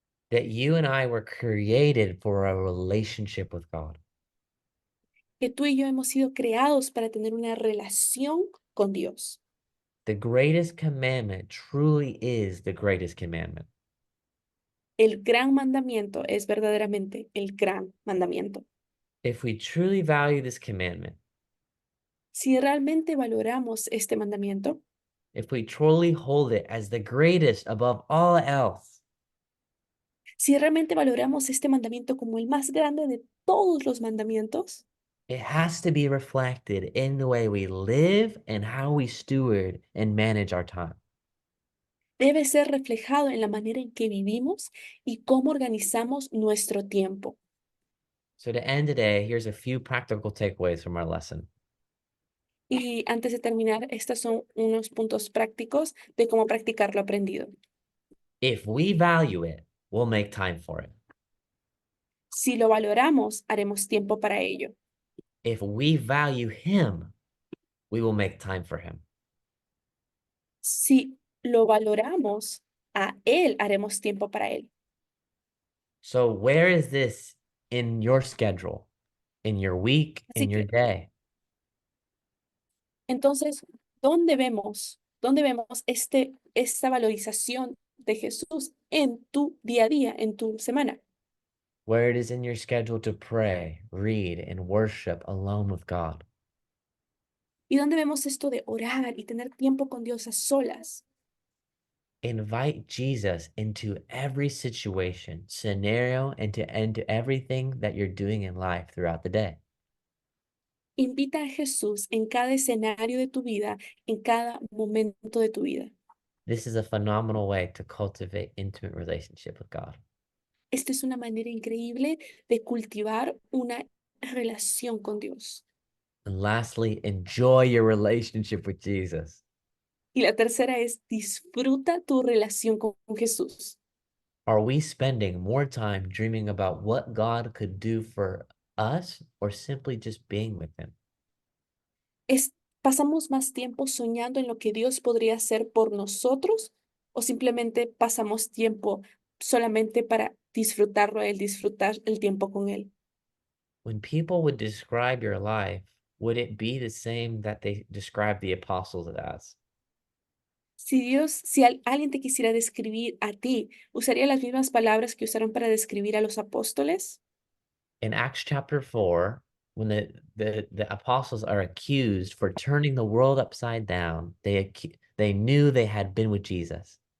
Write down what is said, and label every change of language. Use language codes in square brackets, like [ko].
[en] That you and I were created for a relationship with God. [es] Que tú y yo hemos sido creados para tener una relación con Dios. [en] The greatest commandment truly is the greatest commandment. [es] El gran mandamiento es verdaderamente el gran mandamiento. [en] If we truly value this commandment, [es] Si realmente valoramos este mandamiento, [en] if we truly hold it as the greatest above all else, [es] si realmente valoramos este mandamiento como el más grande de todos los mandamientos, [en] it has to be reflected in the way we live and how we steward and manage our time. [es] debe ser reflejado en la manera en que vivimos y cómo organizamos nuestro tiempo. [en] So to end today, here's a few practical takeaways from our lesson. [es] Y antes de terminar, estos son unos puntos prácticos de cómo practicar lo aprendido. [en] If we value it, we'll make time for it. [es] Si lo valoramos, haremos tiempo para ello. [en] If we value him, we will make time for him. [es] Si lo valoramos, a él haremos tiempo para él. [en] So where is this in your schedule, in your week, [es] Así [en] in your [es] que, [en] day? [es] entonces, dónde vemos esta valorización de Jesús en tu día a día, en tu semana? [en] Where it is in your schedule to pray, read, and worship alone with God? [es] ¿Y dónde vemos esto de orar y tener tiempo con Dios a solas? [en] Invite Jesus into every situation, scenario, and into everything that you're doing in life throughout the day. [es] Invita a Jesús en cada escenario de tu vida, en cada momento de tu vida. [en] This is a phenomenal way to cultivate intimate relationship with God. [es] Esta es una manera increíble de cultivar una relación con Dios. [en] And lastly, enjoy your relationship with Jesus. [es] Y la tercera es disfruta tu relación con Jesús. [en] Are we spending more time dreaming about what God could do for us or simply just being with him? [es] ¿Pasamos más tiempo soñando en lo que Dios podría hacer por nosotros o simplemente pasamos tiempo solamente para disfrutarlo a Él, disfrutar el tiempo con Él? [en] When people would describe your life, would it be the same that they describe the apostles as? [es] Si alguien te quisiera describir a ti, ¿usaría las mismas palabras que usaron para describir a los apóstoles? [en] In Acts chapter 4, when the apostles are accused for turning the world upside down, they knew they had been with Jesus.